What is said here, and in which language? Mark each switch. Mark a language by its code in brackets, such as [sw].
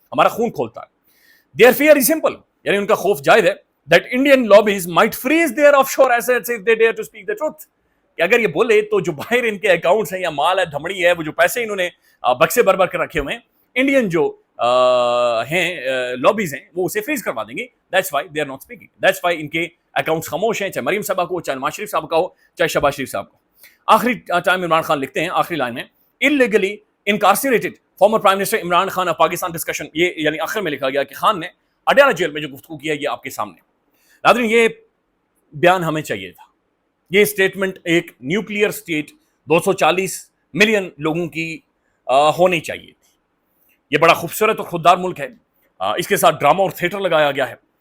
[ur] ہمارا خون کھولتا ہے. [en] Their fear is simple, [ur] یعنی ان کا خوف جائز ہے, [en] that Indian lobbies might freeze their offshore assets if they dare to speak the truth. [ur] کہ اگر یہ بولے تو جو باہر ان کے اکاؤنٹس ہیں یا مال ہے, دھمڑی ہے, وہ جو پیسے انہوں نے بکسے بھر کر رکھے ہوئے ہیں, انڈین جو ہیں لابیز ہیں, وہ اسے فریز کروا دیں گے. [en] That's why they are not speaking. That's why [ur] ان کے اکاؤنٹس خاموش ہیں, چاہے مریم صاحبہ کو, چاہے نواز شریف صاحب کا ہو, چاہے شہباز شریف صاحب کو. آخری ٹائم عمران خان لکھتے ہیں آخری لائن میں, [en] illegally incarcerated former Prime Minister Imran Khan of Pakistan discussion. [ur] یہ یعنی آخر میں لکھا گیا کہ خان نے اڈیالہ جیل میں جو گفتگو کیا یہ آپ کے سامنے. ناظرین, یہ بیان ہمیں چاہیے تھا. یہ اسٹیٹمنٹ ایک نیوکلیئر اسٹیٹ 240 ملین لوگوں کی ہونی چاہیے تھی. یہ بڑا خوبصورت اور خوددار ملک ہے, اس کے ساتھ ڈرامہ اور تھیٹر لگایا گیا ہے.